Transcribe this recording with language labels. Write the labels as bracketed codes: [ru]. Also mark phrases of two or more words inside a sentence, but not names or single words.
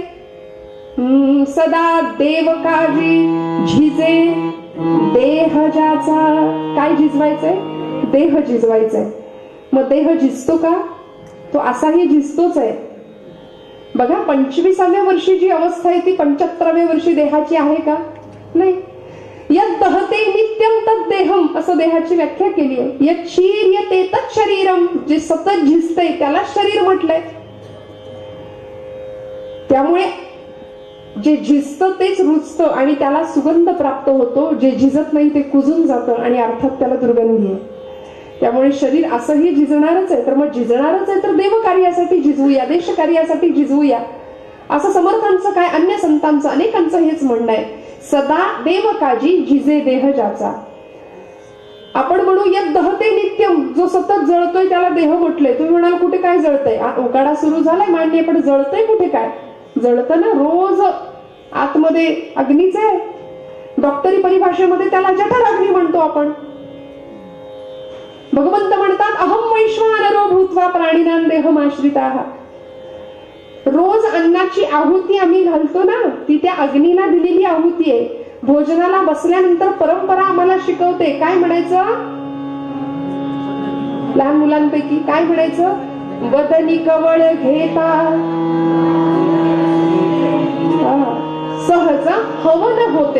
[mr] सदा देव काजी झिजे देह ज्याचा. काय झिजवायचंय? देह झिजवायचंय. मग देह झिजतो का? तो असाही झिजतोच आहे. बघा 25व्या वर्षी जी अवस्था आहे ती 75व्या वर्षी देहाची आहे का? नाही. [sa] यद दहते नित्यम तद देहम [mr] असं देहाची व्याख्या केली आहे. [sa] यद शीर्यते तत् शरीरम, [mr] जे सतत झिजते त्याला शरीर म्हटलंय. त्यामुळे जे झिजतं तेच रुजतं आणि त्याला सुगंध प्राप्त होतो. जे झिजत नाही ते कुजून जातं आणि अर्थात त्याला दुर्गंधी आहे. त्यामुळे शरीर असंही झिजणारच आहे. तर मग झिजणारच आहे तर देव कार्यासाठी झिजवूया, देश कार्यासाठी झिजवूया, असं समर्थांचं काय अन्य संतांचं अनेकांचं हेच म्हणणं आहे. सदा देव काजी झिजे देह ज्याचा. आपण म्हणू [sa] यद दहते नित्यम, [mr] जो सतत जळतोय त्याला देह म्हटलंय. तुम्ही म्हणाल कुठे काय जळतंय? उकाडा सुरू झालाय मान्य, पण जळतंय कुठे? काय जळतं ना, रोज आतमध्ये अग्नीच आहे. डॉक्टरी परिभाषेमध्ये त्याला जठराग्नी म्हणतो आपण. भगवंत म्हणतात [sa] अहम वैश्वानरो भूत्वा प्राणिनां देहमाश्रिताः. [mr] रोज अन्नाची आहुती आम्ही घालतो ना, ती त्या अग्नीला दिलेली आहुती आहे. भोजनाला बसल्यानंतर परंपरा आम्हाला शिकवते काय म्हणायचं, लहान मुलांपैकी काय म्हणायचं, वदनी कवळ घेता सहज हवन होते.